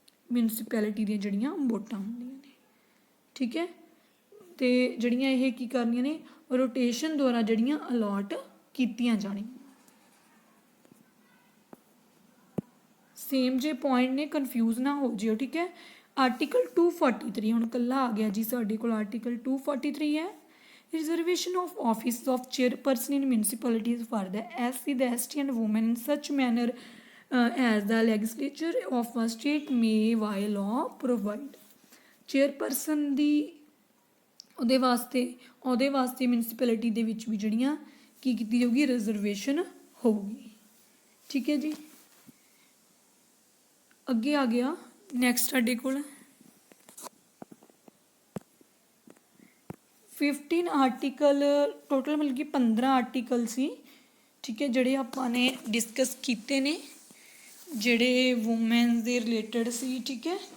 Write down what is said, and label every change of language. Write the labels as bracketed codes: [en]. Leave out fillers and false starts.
[pa] Municipality ਦੀਆਂ ਜਿਹੜੀਆਂ ਵੋਟਾਂ ਹੁੰਦੀਆਂ ਨੇ, ਠੀਕ ਹੈ। ਅਤੇ ਜਿਹੜੀਆਂ ਇਹ ਕੀ ਕਰਨੀਆਂ ਨੇ, ਰੋਟੇਸ਼ਨ ਦੁਆਰਾ ਜਿਹੜੀਆਂ ਅਲੋਟ ਕੀਤੀਆਂ ਜਾਣੀਆਂ। ਸੇਮ ਜੇ ਪੁਆਇੰਟ ਨੇ, ਕਨਫਿਊਜ਼ ਨਾ ਹੋ ਜਿਓ, ਠੀਕ ਹੈ। ਆਰਟੀਕਲ 243 ਹੁਣ ਇਕੱਲਾ ਆ ਗਿਆ ਜੀ ਸਾਡੇ ਕੋਲ। ਆਰਟੀਕਲ 243 ਹੈ [en] reservation of office of chairperson in municipalities for the SC, the ST and women in such manner as the legislature of a state may by law provide। [pa] chairperson ਦੀ ਉਹਦੇ ਵਾਸਤੇ ਮਿਊਨਿਸਪੈਲਿਟੀ ਦੇ ਵਿੱਚ ਵੀ ਜਿਹੜੀਆਂ ਕੀ ਕੀਤੀ ਜਾਊਗੀ, ਰਿਜ਼ਰਵੇਸ਼ਨ ਹੋਊਗੀ, ਠੀਕ ਹੈ ਜੀ। ਅੱਗੇ ਆ ਗਿਆ ਨੈਕਸਟ ਸਾਡੇ ਕੋਲ 15 ਆਰਟੀਕਲ, ਟੋਟਲ ਮਤਲਬ ਕਿ 15 ਆਰਟੀਕਲ ਸੀ, ਠੀਕ ਹੈ, ਜਿਹੜੇ ਆਪਾਂ ਨੇ ਡਿਸਕਸ ਕੀਤੇ ਨੇ, ਜਿਹੜੇ ਵੂਮੈਨ ਦੇ ਰਿਲੇਟਡ ਸੀ, ਠੀਕ ਹੈ।